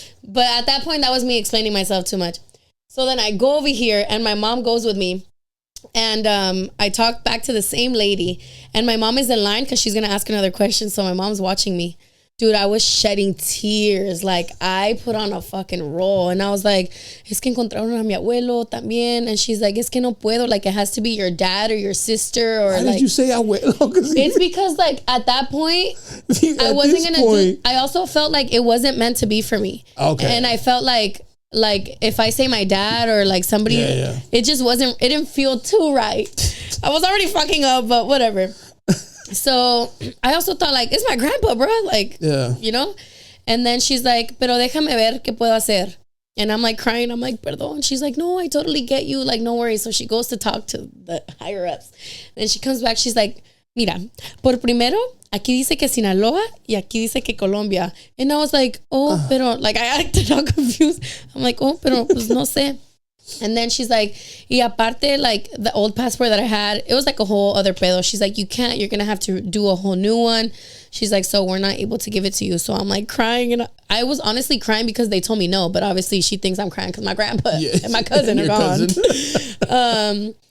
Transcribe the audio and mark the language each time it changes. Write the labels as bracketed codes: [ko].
[en] But at that point, that was me explaining myself too much. So then I go over here and my mom goes with me. And I talk back to the same lady. And my mom is in line because she's going to ask another question. So my mom's watching me. Dude, I was shedding tears. Like, I put on a fucking roll. And I was like, [es] es que encontraron a mi abuelo también. [en] And she's like, [es] es que no puedo. [en] Like, it has to be your dad or your sister. Or why like, did you say abuelo? It's because, like, at that point, I wasn't going to do... I also felt like it wasn't meant to be for me. Okay. And I felt like if I say my dad or like somebody, it just wasn't, it didn't feel too right. I was already fucking up, but whatever. So I also thought like, it's my grandpa, bro. Like, you know? And then she's like, [es] pero déjame ver qué puedo hacer. [en] And I'm like crying. I'm like, [es] perdón. [en] She's like, no, I totally get you. Like, no worries. So she goes to talk to the higher ups. And she comes back. She's like, [es] mira, por primero, aquí dice que Sinaloa y aquí dice que Colombia. [en] And I was like, [es] pero, [en] like, I acted all confused. I'm like, [es] pero, pues, no sé. [en] And then she's like, [es] y aparte, [en] like, the old passport that I had, it was like a whole other [es] pedo. [en] She's like, you can't, you're going to have to do a whole new one. She's like, so we're not able to give it to you. So I'm like crying. And I was honestly crying because they told me no. But obviously she thinks I'm crying because my grandpa and my cousin are gone.